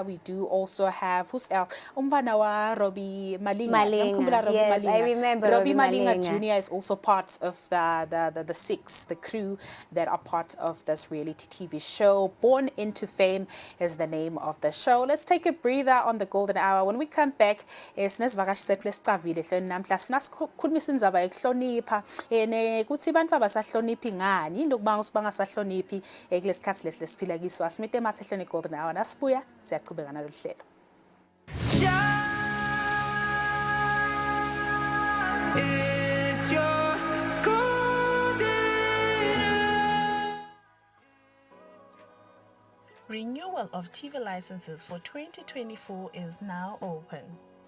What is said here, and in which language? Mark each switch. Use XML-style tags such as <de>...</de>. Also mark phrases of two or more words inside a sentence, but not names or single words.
<en>We do also have, who's else?</en> <ss>Umvana wa</ss> <en>Robbie Malinga. Yes, I remember Robbie Robbie Malinga Malinga. Jr. is also part of the 6, the crew that are part of this reality TV show. Born into Fame is the name of the show. Let's take a breather on the golden hour. When we come back,</en> <ss>sinesivakashise kulesicavile hloni namhla sifuna sikhulumise indzaba yokuhlonipha kuthi abantu abasahloniphi ngani lokubanga bangasahloniphi kulesikhathi lesiphila kiso. Asimite mathe hloni</ss> <en>golden hour</en> <ss>nasibuya siyaqhubeka nalo hlelo.</ss> <en>It's your golden hour. Renewal of TV licenses for 2024 is now open.</en>